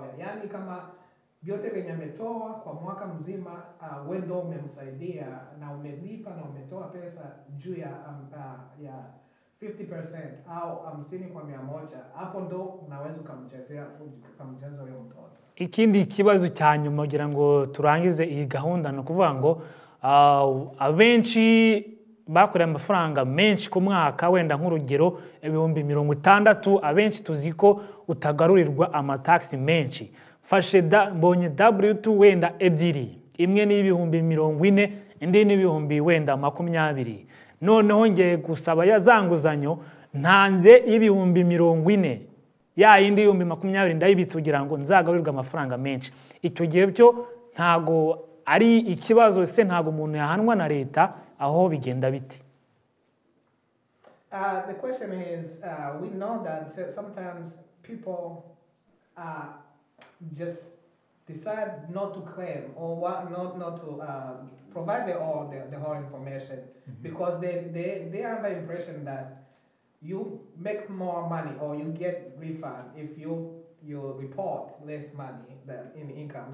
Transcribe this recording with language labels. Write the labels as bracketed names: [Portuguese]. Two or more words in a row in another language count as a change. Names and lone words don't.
[Swahili] Yaani kama vyote venye ametoa kwa mwaka mzima wewe ndio umemsaidia na umelipa na umetoa pesa juu ya 50% au 50 kwa 100, hapo ndo unaweza ukamchezea huyo mtoto. [Kinyarwanda] Ikindi kibazo cya nyuma kugira ngo turangize iyi gahunda no kuvuga ngo abenshi bakoreye amafaranga menshi ku mwaka wenda nk'urugero ibihumbi 60, abenshi tuziko utagarurirwa amataxi menshi. Fashe mbonye W2 wenda ebyiri, imwe ni ibihumbi 40, indi ni ibihumbi wenda 20. Noneho ngiye gusaba yazanguzanyo ntanze ibihumbi 40, ya indi ibihumbi 20 ndayibitse kugira ngo nzagarurirwe amafaranga menshi. Icyo gihe byo ntago ari ikibazo, se ntago umuntu yahanwa na leta, aho bigenda bite? [English] The question is, we know that sometimes people just decide not to claim or not to provide the whole information because they are under the impression that you make more money or you get refund if you report less money than in income.